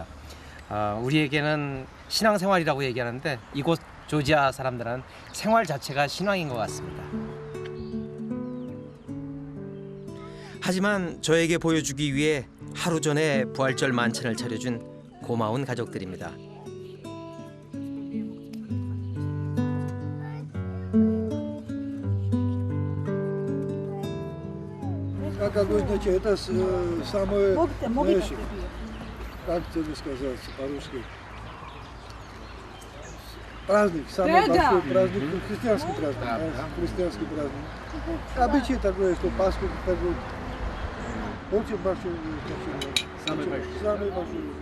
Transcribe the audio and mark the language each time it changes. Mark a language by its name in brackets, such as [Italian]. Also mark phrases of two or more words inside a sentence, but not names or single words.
[Korean] 우리에게는 신앙생활이라고 얘기하는데 이곳 조지아 사람들은 생활 자체가 신앙인 것 같습니다. 하지만 저에게 보여주기 위해 하루 전에 부활절 만찬을 차려준 고마운 가족들입니다. [Russian] Как обозначить, это самое, знаешь, как тебе сказать по-русски? Праздник, самый большой праздник, христианский праздник, христианский праздник. Обычай такой, что Пасху такой. Очень большой, самый большой.